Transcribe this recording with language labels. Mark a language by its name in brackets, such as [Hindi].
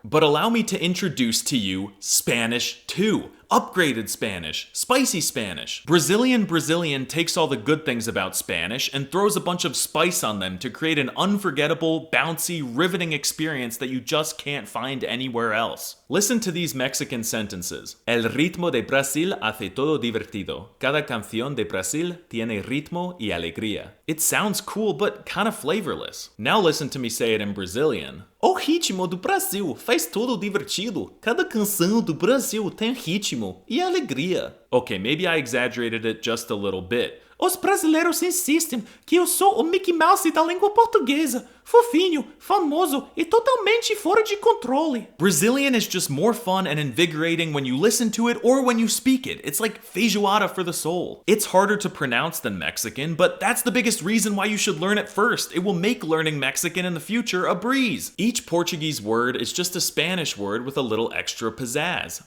[English] But allow me to introduce to you Spanish 2. Upgraded Spanish, spicy Spanish. Brazilian takes all the good things about Spanish and throws a bunch of spice on them to create an unforgettable, bouncy, riveting experience that you just can't find anywhere else. Listen to these Mexican sentences. [Spanish] El ritmo de Brasil hace todo divertido. Cada canción de Brasil tiene ritmo y alegría. [English] It sounds cool, but kind of flavorless. Now listen to me say it in Brazilian. [Portuguese] O ritmo do Brasil faz tudo divertido. Cada canção do Brasil tem ritmo e alegria. [English] Okay, maybe I exaggerated it just a little bit. [Portuguese] Os brasileiros insistem que eu sou o Mickey Mouse da língua portuguesa. Fofinho, famoso e totalmente fora de controle. [English] Brazilian is just more fun and invigorating when you listen to it or when you speak it. It's like feijoada for the soul. It's harder to pronounce than Mexican, but that's the biggest reason why you should learn it first. It will make learning Mexican in the future a breeze. Each Portuguese word is just a Spanish word with a little extra pizzazz.